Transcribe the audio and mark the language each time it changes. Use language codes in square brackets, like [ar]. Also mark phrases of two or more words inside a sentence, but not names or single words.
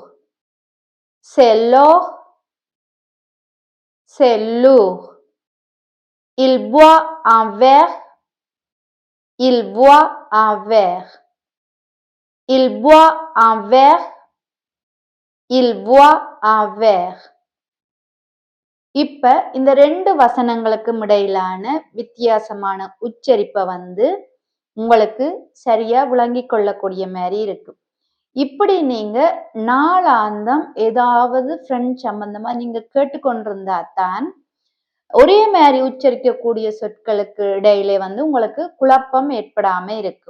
[fr] C'est l'or. C'est lourd. Il boit un verre. Il boit un verre. Il boit un verre. Il boit un verre. [ta] இப்ப இந்த ரெண்டு வசனங்களுக்கும் இடையிலான வித்தியாசமான உச்சரிப்பை உங்களுக்கு சரியா விளங்கிக் கொள்ளக்கூடிய மாதிரி இருக்கு. இப்படி நீங்க நாளாந்தம் ஏதாவது ஃப்ரெண்ட் சம்பந்தமா நீங்க கேட்டுக்கொண்டிருந்தா தான் ஒரே மாதிரி உச்சரிக்கக்கூடிய சொற்களுக்கு இடையிலே உங்களுக்கு குழப்பம் ஏற்படாம இருக்கும்.